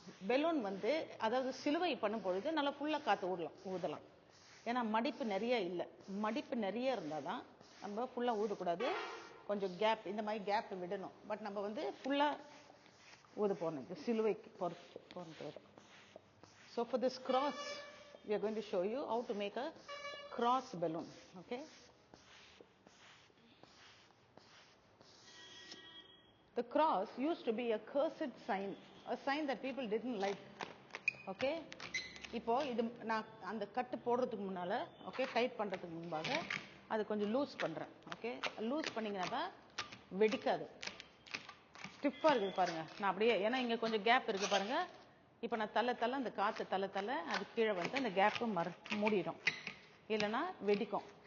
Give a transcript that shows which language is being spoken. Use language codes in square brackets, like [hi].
[ta] Balloon வந்து அதாவது சிலுவை பண்ணும் பொழுது நல்லா ஃபுல்லா காத்து ஊதலாம். ஏன்னா மடிப்பு நிறைய இல்லை. மடிப்பு நிறைய இருந்தாதான் நம்ம ஃபுல்லா ஊதக்கூடாது. கொஞ்சம் கேப், இந்த மாதிரி கேப் விடணும். பட் நம்ம வந்து ஃபுல்லா ஊத போறோம் சிலுவைக்கு போறது. [en] So for this cross we are going to show you how to make a cross balloon. Okay, the cross used to be a cursed sign, a sign that people didn't like. [ta] Okay, இப்போ இது நான் அந்த கட்டு போடுறதுக்கு முன்னால okay tight பண்றதுக்கு முன்பாக அது கொஞ்சம் லூஸ் பண்றேன். ஓகே, லூஸ் பண்ணீங்கன்னா தான் வெடிக்காது. ஸ்டிஃபா இருக்குது பாருங்க. நான் அப்படியே ஏன்னா இங்க கொஞ்சம் கேப் இருக்கு பாருங்க. இப்போ நான் தள்ள அந்த காற்று தள்ள அது கீழே வந்து அந்த கேப்பு மூடிடும், இல்லைன்னா வெடிக்கும்.